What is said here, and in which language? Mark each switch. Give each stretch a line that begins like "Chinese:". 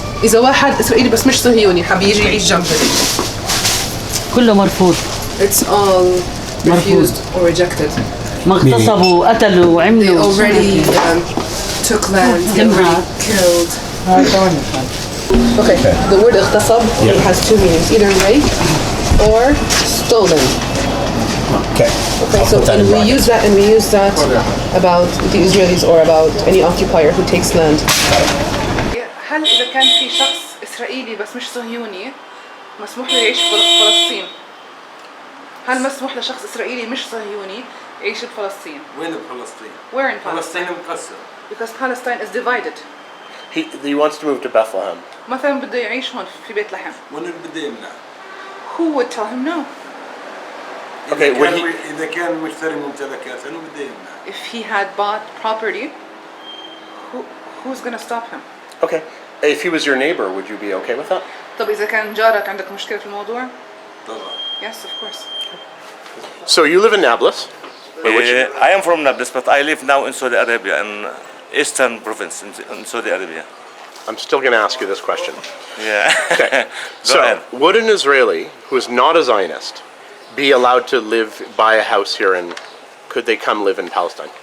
Arabic: إذا واحد إسرائيلي بس مش صهيوني حاب يجي يعيش جنبك. كله مرفوض.
English: It's all refused or rejected.
Arabic: ما اغتصبوا قتلوا
English: They
Arabic: وعملوا.
English: already took land. They already killed. Okay. The word اغتصب has two meanings: either rape or stolen. Okay. Okay. So and we use that about the Israelis or about any occupier who takes land.
Arabic: هل إذا كان في شخص إسرائيلي بس مش صهيوني مسموح له يعيش في فلسطين؟ هل مسموح لشخص إسرائيلي مش صهيوني يعيش بفلسطين؟ وين بفلسطين؟
English: Where in Palestine?
Arabic: فلسطين مقسم.
English: Because Palestine is divided. He wants to move to Bethlehem.
Arabic: مثلا بده يعيش هون في بيت لحم. وين اللي بده يمنع؟
English: Who would tell him no? Okay,
Arabic: إذا كان مشتري ممتلكات أنه بده يمنع.
English: If he had bought property, who's gonna stop him? Okay. If he was your neighbor, would you be okay with that?
Arabic: طب إذا كان جارك عندك مشكلة في الموضوع؟ طبعا.
English: Yes, of course. So you live in Nablus. I am from Nablus, but I live now in Saudi Arabia, in eastern province in Saudi Arabia. I'm still going to ask you this question. Yeah. Okay. Go So, ahead. would an Israeli who is not a Zionist be allowed to buy a house here, and could they come live in Palestine?